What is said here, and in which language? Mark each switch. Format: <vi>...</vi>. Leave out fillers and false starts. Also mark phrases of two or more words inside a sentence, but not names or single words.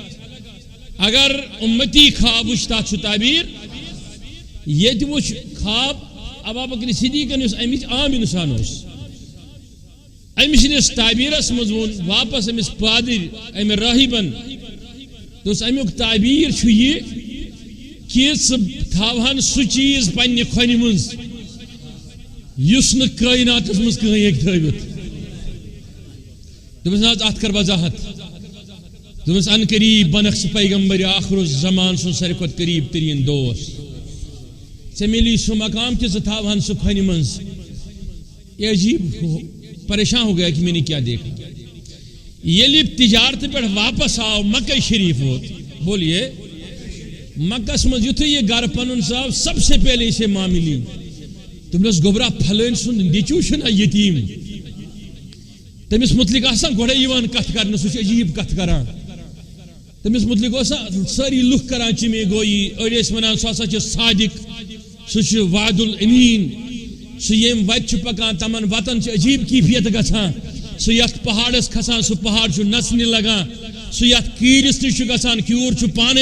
<ks>اگر اُمتی خواب وٕچھ تتھ چھُ تعبیٖر ییٚتہِ وٕچھ خواب ابا بکر صدیقن یُس امِچ عام انسان اوس امہِ سٕنٛدِس تعبیٖرس منٛز ووٚن واپس أمِس پادٕرۍ امہِ رٲہِبن دوٚپُس امیُک تعبیٖر چھُ یہِ کہ ژٕ تھاوہن سُہ چیٖز پننہِ کھۄنہِ منٛز یُس نہٕ کائناتس منٛز کٕہٕنۍ ہیٚکہِ تھٲوِتھ دوٚپُس نہ حظ اتھ کر وضاحت دوٚپُس ان قریب بنکھ ژٕ پیغمبر آخر الزمان سُنٛد ساروی کھۄتہٕ قریب تریٖن دوس ژےٚ مِلی سُہ مقام کہ ژٕ تھاوہن سُہ کھۄنہِ منٛز</ks> <ur>یہ عجیب پریشان ہو گیا کہ میں نے کیا دیکھا</ur> <ks>ییٚلہِ تجارت پٮ۪ٹھ واپس آو مکہ شریف ووت بولیے مکس منٛز یُتھُے یہِ گرٕ پنُن ژاو</ks> <ur>سب سے پہلے اسے ماں ملی</ur> <ks>دوٚپنس گوٚبرا پھلٲنۍ سُنٛد نیٚچوٗ چھُنہ یتیٖم تٔمِس متعلق آسان گۄڈے یِوان کتھ کرنہٕ سُہ چھُ عجیٖب کتھ کران تٔمِس متعلق اوس سٲری لُکھ کران چِمے گویی أڑۍ ٲسۍ ونان سُہ ہسا چھُ صادق سُہ چھُ وعد الأمیٖن سُہ ییٚمہِ وتہِ چھُ پکان تمن وتن چھِ عجیٖب کیفیت گژھان سُہ یتھ پہاڑس کھسان سُہ پہاڑ چھُ نژنہِ لگان سُہ یتھ کیٖرِس نِش چھُ گژھان کیوٗر چھُ پانے</ks>